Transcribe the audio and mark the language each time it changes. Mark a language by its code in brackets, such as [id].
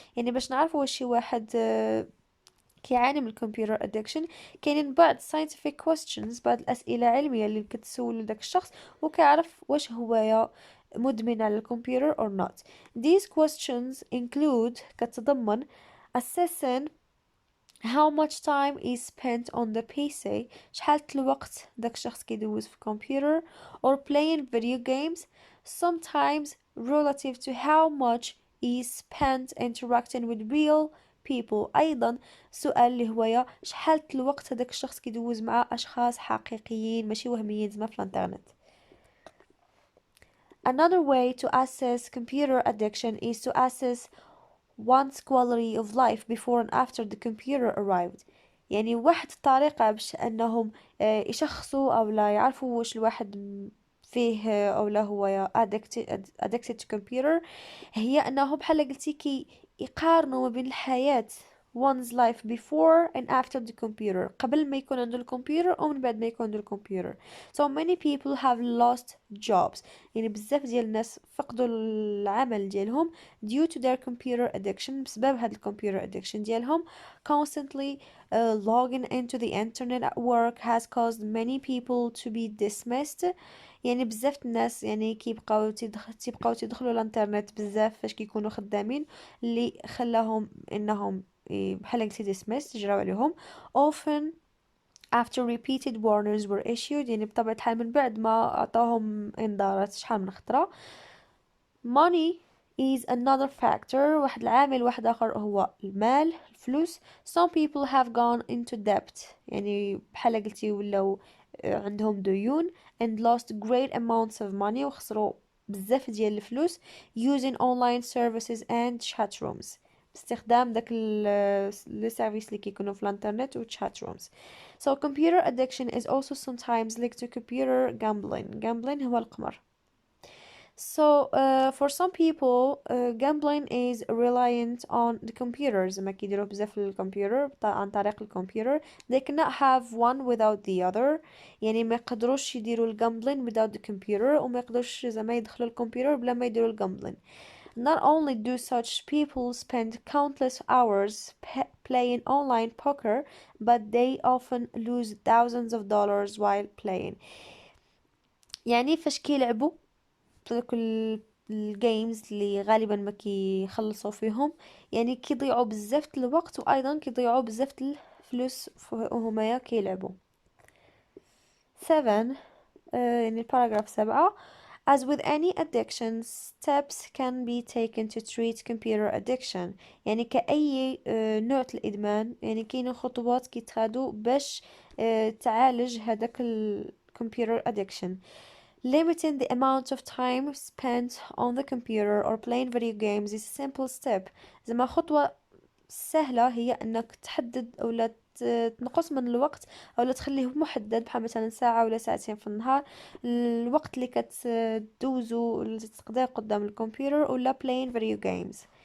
[ar] يعني باش نعرفوا واش شي واحد كيعاني من الكمبيوتر addiction كاينين بعض [en] scientific questions، [ar] بعض الأسئلة علمية اللي كتسول داك الشخص وكيعرف واش هو مدمن على الكمبيوتر or not. [en] These questions include كتضمن assessing how much time is spent on the PC، [ar] شحال الوقت داك الشخص كيدوز في الكمبيوتر، [en] or playing video games sometimes relative to how much is spent interacting with real people. [ar] أيضا سؤال اللي هو شحال الوقت هداك الشخص كيدوز مع أشخاص حقيقيين ماشي وهميين زعما في الانترنت. [en] Another way to assess computer addiction is to assess one's quality of life before and after the computer arrived. [ar] يعني واحد الطريقة باش أنهم يشخصوا أو لا يعرفوا واش الواحد فيه أو لا هو [en] addicted to computer، [ar] هي أنهم بحال قلتي كي يقارنوا ما بين الحياة [en] one's life before and after the computer، [ar] قبل ما يكون عنده الكمبيوتر ومن بعد ما يكون عنده الكمبيوتر. [en] So many people have lost jobs، [ar] يعني بزاف ديال الناس فقدوا العمل ديالهم [en] due to their computer addiction، [ar] بسبب هاد الكمبيوتر [en] addiction ديالهم. Constantly logging into the internet at work has caused many people to be dismissed. [ar] يعني بزاف الناس يعني تيبقاو تيدخلوا الانترنت بزاف فاش كيكونوا خدامين، اللي خلاهم انهم بحال قلتي dismissed جراو عليهم. [en] Often after repeated warnings were issued، [ar] يعني بطبيعة الحال من بعد ما عطاهم انذارات شحال من خطرة. [en] Money is another factor، [ar] واحد العامل واحد آخر هو المال الفلوس. [en] Some people have gone into debt، [ar] يعني بحال قلتي ولاو عندهم ديون [en] and lost great amounts of money [ar] وخسروا بزاف ديال الفلوس [en] using online services and chat rooms، [ar] باستخدام داك لي سيرفيس اللي كيكونوا في الانترنت [en] و chat rooms. So computer addiction is also sometimes linked to computer gambling [ar] هو القمار. [en] So for some people gambling is reliant on the computers، [ar] ما كيديروا بزاف الكمبيوتر عن طريق الكمبيوتر. [en] they cannot have one without the other، [ar] يعني ما يقدروش يديروا [en] gambling without the computer [ar] وما يقدروش زعما يدخلوا الكمبيوتر بلا ما يديروا gambling. [en] Not only do such people spend countless hours playing online poker, but they often lose thousands of dollars while playing. [ar] يعني فاش كيلعبوا دوك الجيمز اللي غالبا ما كيخلصوا فيهم، يعني كيضيعوا بزاف الوقت وايضا كيضيعوا بزاف الفلوس وهما كيلعبوا. [en] 7 يعني paragraph 7. As with any addiction, steps can be taken to treat computer addiction. [ar] يعني كأي نوع الإدمان يعني كاين خطوات كيتخادو باش تعالج هذاك computer addiction. [en] Limiting the amount of time spent on the computer or playing video games is a simple step. [ar] زعما خطوة سهلة هي أنك تحدد أو تنقص من الوقت أو لا تخليه محدد، بحال مثلا ساعة ولا ساعتين في النهار الوقت اللي كتدوزو اللي تقضيه قدام الكمبيوتر ولا [en] playing video games.